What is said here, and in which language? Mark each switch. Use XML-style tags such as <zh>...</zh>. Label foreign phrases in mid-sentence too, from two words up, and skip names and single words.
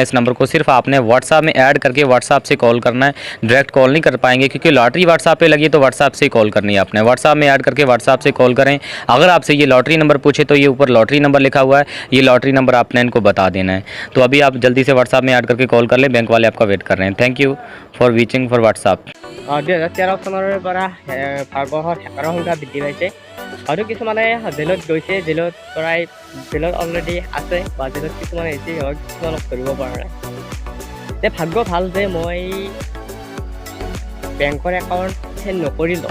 <hi>इस नंबर को सिर्फ आपने व्हाट्सएप में ऐड करके व्हाट्सएप से कॉल करना है,</hi> <en>direct call</en> <hi>नहीं कर पाएंगे क्योंकि लॉटरी व्हाट्सएप पे लगी है, तो व्हाट्सएप से कॉल करनी है आपने। व्हाट्सएप में ऐड करके व्हाट्सएप से कॉल करें। अगर आपसे ये</hi> <en>lottery number</en> <hi>पूछे तो ये ऊपर</hi> <en>lottery number</en> <hi>लिखा हुआ है, ये</hi> <en>lottery number</en> <hi>आपने इनको बता देना है। तो अभी आप जल्दी से व्हाट्सएप में ऐड करके कॉल कर लें, बैंक वाले आपका वेट कर रहे हैं।</hi> <en>Thank you for watching for WhatsApp.</en> <as>2013 চনৰ পৰা ভাৰতবৰ্ষত হেকাৰৰ সংখ্যা বৃদ্ধি পাইছে। হয়তো কিছুমানে জেলত গৈছে, জেলত অলৰেডি আছে বা জেলত কিছুমানে হৈছে, কিছুমানক ধৰিব পৰা নাই। যে ভাগ্য ভাল যে মই বেংকৰ</as> <en>account change</en> <as>নকৰিলোঁ।</as>